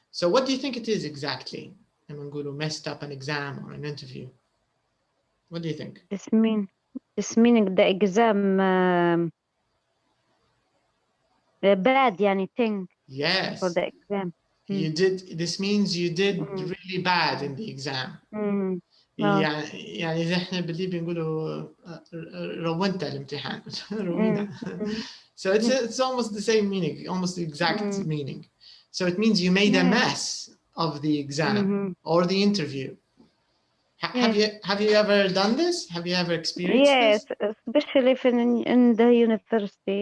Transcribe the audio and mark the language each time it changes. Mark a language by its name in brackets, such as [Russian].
[English] So what do you think it is exactly? [Arabic] لما نقوله [English] messed up an exam or an interview. What do you think? This meaning the exam bad [Arabic] يعني [English] thing. Yes. For the exam. You did. This means you did really bad in the exam. [Arabic] يعني إذا إحنا بالليبي بنقوله رونت الامتحان. روينا. [English] So it's almost the same meaning, almost the exact meaning. So it means you made a mess of the exam or the interview. Have you ever done this? Have you ever experienced this? Yes, especially in the university.